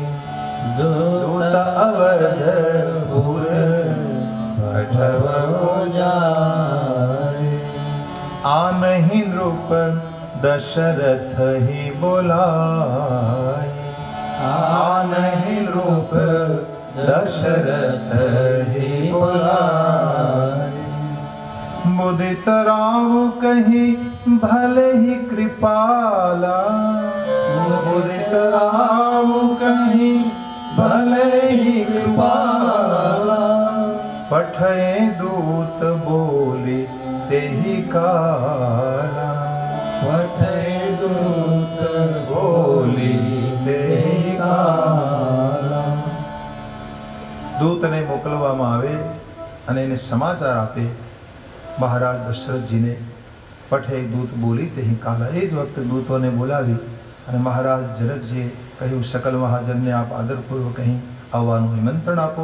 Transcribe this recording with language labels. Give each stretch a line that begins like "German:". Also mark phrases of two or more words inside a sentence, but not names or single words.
Awadhi: दूत अवधपुर पठवहु जाई. आनहिं नृप दसरथहि बोलाई. आनहिं नृप दसरथहि बोलाई. मुदित राव कहीं भले ही कृपाला. मुदित राव कहीं भले ही कृपाला. पठे दूत बोली तेहि काला. पठे दूत बोली तेहि काला.
Gujarati: દૂતને મોકલવામાં આવે અને એને સમાચાર આપે. મહારાજ દશરથજીને
Awadhi: पठे दूत बोली तेहि काला.
Gujarati: એ જ વખતે દૂતોને બોલાવી અને મહારાજ જનકજીએ કહ્યું, સકલ મહાજનને આપ આદરપૂર્વક અહીં આવવાનું નિમંત્રણ આપો.